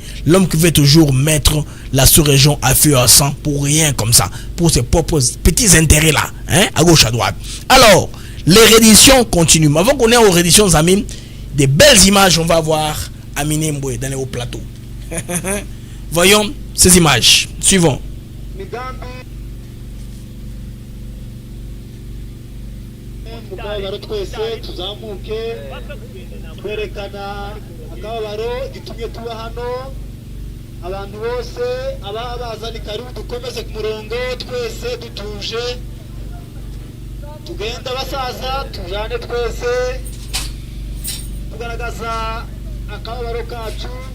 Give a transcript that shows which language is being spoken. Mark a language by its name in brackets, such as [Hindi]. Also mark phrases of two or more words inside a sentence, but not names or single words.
[French] L'homme qui veut toujours mettre la sous-région à feu à sang pour rien comme ça, pour ses propres petits intérêts là, hein, à gauche, à droite. Alors, les rééditions continuent. Avant qu'on ait aux rééditions, amis, des belles images on va voir à Minembwe dans les hauts plateaux. Voyons ces images. Suivons. [Kinyarwanda] Akababaro twese tuzamuke twerekana akababaro gitumye tuba hano abantu bose ababazani karibu dukomeze ku murongo twese dutuje tugenda basaza tujane twese tugaragaza akababaro kacu